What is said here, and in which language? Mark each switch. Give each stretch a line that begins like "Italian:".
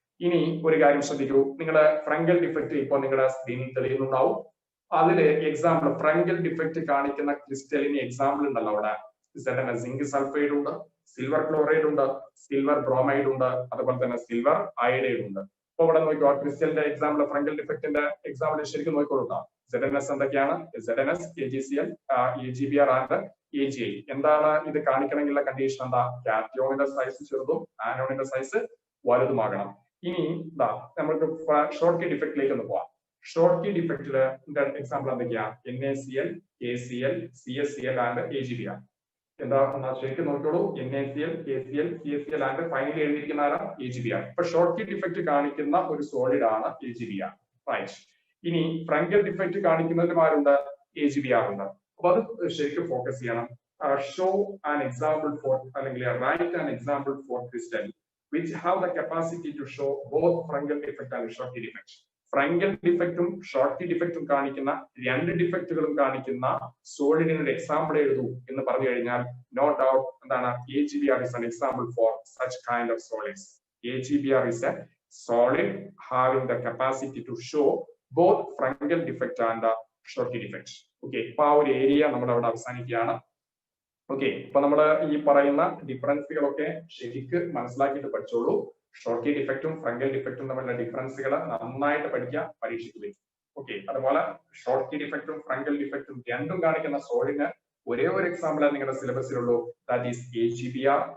Malayalam: ഇനി ഒരു കാര്യം ശ്രദ്ധിക്കൂ, നിങ്ങളുടെ ഫ്രങ്കൽ ഡിഫക്റ്റ് ഇപ്പോൾ നിങ്ങളുടെ സ്ക്രീനിൽ തെളിയുന്നുണ്ടാവും. അതില് എക്സാമ്പിൾ ഫ്രങ്കൽ ഡിഫക്റ്റ് കാണിക്കുന്ന ക്രിസ്റ്റലിന് എക്സാമ്പിൾ ഉണ്ടല്ലോ അവിടെ, സിങ്ക് സൾഫൈഡ് ഉണ്ട്, സിൽവർ ക്ലോറൈഡ് ഉണ്ട്, സിൽവർ ബ്രോമൈഡ് ഉണ്ട്, അതുപോലെ തന്നെ സിൽവർ അയഡൈഡ് ഉണ്ട്. അപ്പൊ ഇവിടെ നോക്കിക്കോ, ക്രിസ്റ്റലിന്റെ എക്സാമ്പിൾ ഫ്രങ്കൽ ഡിഫക്റ്റിന്റെ എക്സാമ്പിൾ ശരിക്കും നോക്കിക്കൊടുക്കാം. ZnS എന്തൊക്കെയാണ്, ZnS, AgCl, AgBr and AgI. എന്താണ് ഇത് കാണിക്കണമെന്നുള്ള കണ്ടീഷൻ എന്താ, കാറ്റയോണിന്റെ സൈസ് ചെറുതും ആനോണിന്റെ സൈസ് വലുതുമാകണം. ഇനി ഇതാ നമുക്ക് ഷോർട്ടി ഡിഫക്റ്റിലേക്ക് ഒന്ന് പോവാം. ഷോർട്ടി ഡിഫക്റ്റില് എക്സാമ്പിൾ എന്തൊക്കെയാ, NaCl, KCl, CaCl and AgBr. എന്താ ശരിക്കും നോക്കിയോളൂ, NaCl, KCl, CaCl and finally എഴുതിയിരിക്കുന്ന ആരാ, AgBr. ഇപ്പൊ ഷോർട്ടി ഡിഫക്റ്റ് കാണിക്കുന്ന ഒരു സോളിഡ് ആണ് AgBr, റൈറ്റ്. ഇനി ഫ്രങ്കൽ ഡിഫക്റ്റ് കാണിക്കുന്നതിനുമാരുണ്ട്, AgBr ഉണ്ട്. അപ്പൊ അത് ശരിക്കും ഫോക്കസ് ചെയ്യണം.
English: Show an example for അല്ലെങ്കിൽ write an example for crystal which have the capacity to show both fungal defect and shorty defect.
Malayalam: ഫ്രങ്കൽ ഡിഫക്റ്റും shorty ഡിഫക്റ്റും കാണിക്കുന്ന രണ്ട് ഡിഫക്റ്റുകളും കാണിക്കുന്ന സോളിഡിന് ഒരു എക്സാമ്പിൾ എഴുതൂ എന്ന് പറഞ്ഞു കഴിഞ്ഞാൽ നോ ഡൗട്ട് എന്താണ്,
English: AgBr is an example for such kind of solids. AgBr is a solid having the capacity to show both fungal defect and shorty defect.
Malayalam: Okay, ഇപ്പൊ ആ ഒരു ഏരിയ നമ്മൾ അവിടെ അവസാനിക്കുകയാണ്. ഓക്കെ, ഇപ്പൊ നമ്മൾ ഈ പറയുന്ന ഡിഫറൻസുകളൊക്കെ ശരിക്ക് മനസ്സിലാക്കിയിട്ട് പഠിച്ചോളൂ. ഷോർട്ടി ഡിഫക്റ്റും ഫ്രങ്കൽ ഡിഫക്റ്റും തമ്മിലുള്ള ഡിഫറൻസുകൾ നന്നായിട്ട് പഠിക്കുക, പരീക്ഷയ്ക്ക് വരും. ഓക്കെ, അതുപോലെ ഷോർട്ടി ഡിഫക്റ്റും ഫ്രങ്കൽ ഡിഫക്റ്റും രണ്ടും കാണിക്കുന്ന സോളിഡിന് ഒരേ ഒരു എക്സാമ്പിൾ നിങ്ങളുടെ സിലബസിലുള്ളൂ, ദാറ്റ് ഈസ് AgBr.